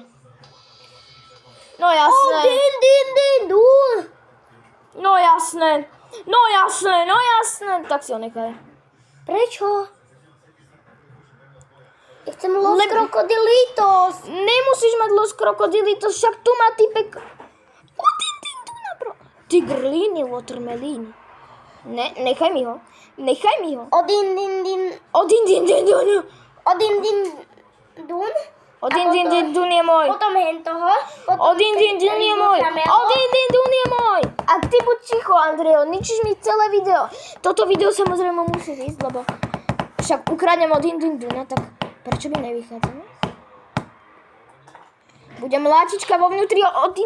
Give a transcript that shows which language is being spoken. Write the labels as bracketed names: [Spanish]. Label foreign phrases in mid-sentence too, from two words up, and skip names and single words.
[Slovak] No jasné. Odin dun! No jasné. Tak si ho nechaj. Prečo? Ja chcem Los Crocodilitos. Nemusíš mať Los Crocodilitos, však tu má typek... Odin duna, bro. Tigrlini, watermelini. Ne, nechaj mi ho. Odin dun. Odin dun je môj. Potom hen toho. Odin dun je môj. A ty buď ticho, Andrejo, ničíš mi celé video. Toto video samozrejme musí ísť, lebo však ukradnem Odin duna, tak prečo by nevychádzalo? Budem látička vo vnútri Odin.